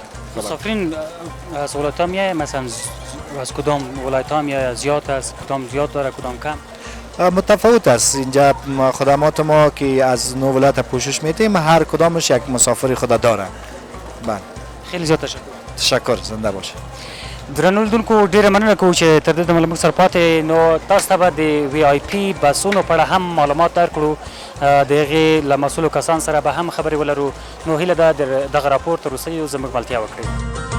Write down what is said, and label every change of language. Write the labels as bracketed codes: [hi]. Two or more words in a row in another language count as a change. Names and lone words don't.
[fa] مسافرین از ولایت ها میای، مثلا از کدام ولایت ها میای؟ زیاد است؟ کدام زیاد داره کدام کم؟ متفاوت است. اینجا خدمات ما که از 9 ولایت پوشش میدیم، هر کدامش یک مسافر خود داره. بله. خیلی زیاد تشکر. زنده باشه. [ps] درنو لیدونکو، ډیره مننه کوو چې تر دې دمه له موږ سره پاتې. نو تاسو ته به د وی آی پي بسونو په اړه هم معلومات درکړو. د هغې له مسؤلو کسانو سره به هم خبرې ولرو. نو هیله ده دغه راپور تر وروستیو زموږ ملتیا وکړئ.